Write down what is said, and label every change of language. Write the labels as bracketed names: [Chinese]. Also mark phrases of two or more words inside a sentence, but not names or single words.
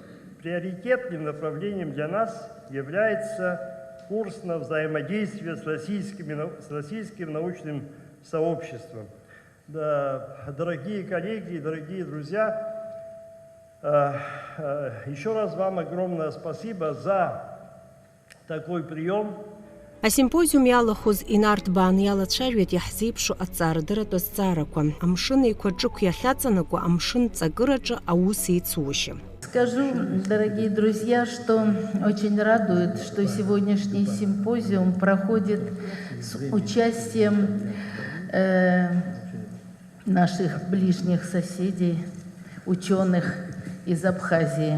[Russian] Приоритетным направлением для нас является курс на взаимодействие с российским научным сообществом. Да, дорогие коллеги, дорогие друзья, еще раз вам огромное спасибо за такой прием. [Abkhazian] Асимпозиум иалахәыз инарҭбааны иалацәажәеит иаҳзеиԥшу аҭҵаарадырратә азҵаарақәа, амшын еиқәаҿықә иахьаҵанакуа амшын ҵакыраҿы аус еицушьа. [Russian] Скажу, дорогие друзья, что очень радует, что сегодняшний симпозиум проходит с участием наших ближних соседей, ученых из Абхазии.